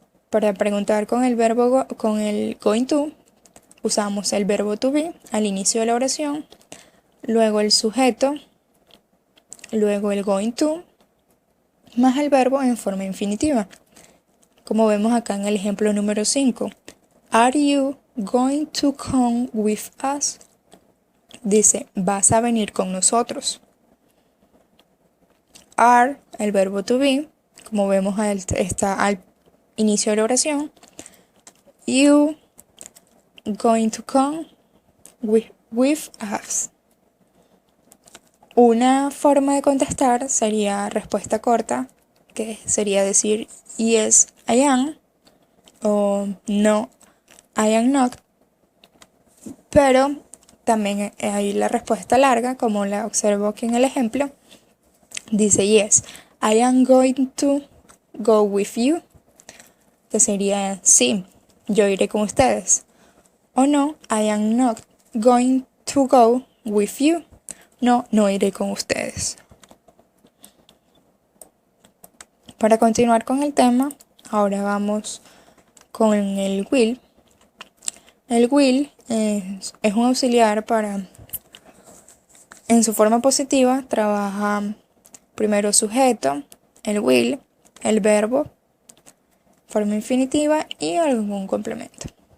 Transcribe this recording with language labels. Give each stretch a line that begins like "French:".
Spanish: Para preguntar con el verbo con el going to, usamos el verbo to be al inicio de la oración, luego el sujeto, luego el going to, más el verbo en forma infinitiva. Como vemos acá en el ejemplo número 5.
English: Are you going to come with us?
Spanish: Dice, ¿vas a venir con nosotros? Are, el verbo to be, como vemos está al inicio de la oración.
English: You going to come with us.
Spanish: Una forma de contestar sería respuesta corta, que sería decir
English: yes, I am,
Spanish: o
English: no, I am not.
Spanish: Pero también hay la respuesta larga, como la observo aquí en el ejemplo. Dice
English: yes, I am going to go with you,
Spanish: que sería sí, yo iré con ustedes.
English: O no, I am not going to go with you.
Spanish: No, no iré con ustedes. Para continuar con el tema, ahora vamos con el will. El will es un auxiliar en su forma positiva, trabaja primero sujeto, el will, el verbo, forma infinitiva y algún complemento.